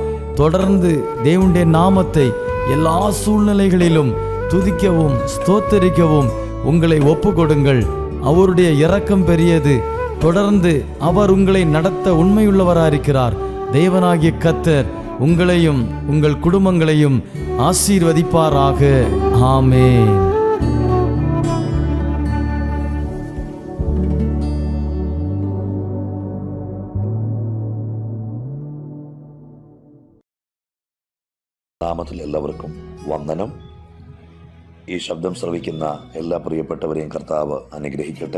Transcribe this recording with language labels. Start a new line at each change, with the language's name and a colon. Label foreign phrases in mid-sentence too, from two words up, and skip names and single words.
Tamil: தொடர்ந்து தேவனுடைய நாமத்தை எல்லா சூழ்நிலைகளிலும் துதிக்கவும் ஸ்தோத்தரிக்கவும் உங்களை ஒப்பு கொடுங்கள். அவருடைய இரக்கம் பெரியது. தொடர்ந்து அவர் உங்களை நடத்த உண்மையுள்ளவராயிருக்கிறார். தேவனாகிய கர்த்தர் உங்களையும் உங்கள் குடும்பங்களையும் ஆசீர்வதிப்பாராக. ஆமென்.
Malayalam: നാമത്തിൽ എല്ലാവർക്കും വന്ദനം. ഈ ശബ്ദം ശ്രവിക്കുന്ന എല്ലാ പ്രിയപ്പെട്ടവരെയും കർത്താവ് അനുഗ്രഹിക്കട്ടെ.